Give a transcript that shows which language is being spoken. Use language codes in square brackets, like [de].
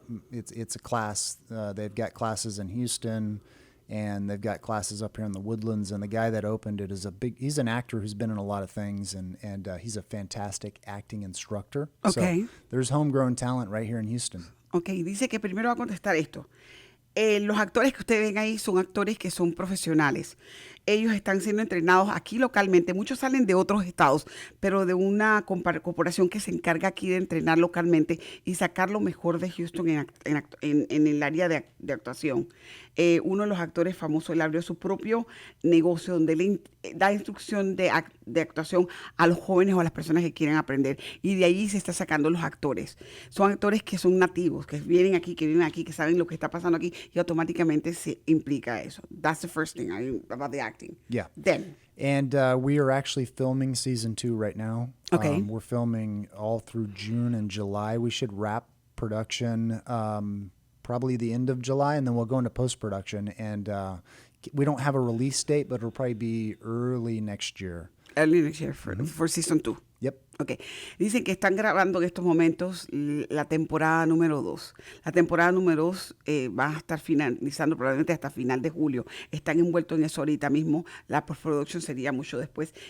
[en] It's a class. They've got classes in Houston, and they've got classes up here in the Woodlands. And the guy that opened it is he's an actor who's been in a lot of things, and he's a fantastic acting instructor. Okay. So there's homegrown talent right here in Houston. [es] Okay, dice que primero va a contestar esto. Los actores que ustedes ven ahí son actores que son profesionales. Ellos están siendo entrenados aquí localmente. Muchos salen de otros estados, pero de una corporación que se encarga aquí de entrenar localmente y sacar lo mejor de Houston en el área de actuación. Uno de los actores famosos, él abrió su propio negocio donde él da instrucción de actuación a los jóvenes o a las personas que quieren aprender. Y de ahí se está sacando los actores. Son actores que son nativos, que vienen aquí, que viven aquí, que saben lo que está pasando aquí, y automáticamente se implica eso. [en] That's the first thing about the acting. Yeah. Then. And we are actually filming season 2 right now. Okay. We're filming all through June and July. We should wrap production probably the end of July, and then we'll go into post-production. And we don't have a release date, but it'll probably be early next year. Early next year for season 2. Yep. Okay. [es] Dicen que están grabando en estos momentos la temporada número 2. La temporada número 2 va a estar finalizando probablemente hasta final de julio. Están envueltos en eso ahorita mismo. La postproducción sería mucho después.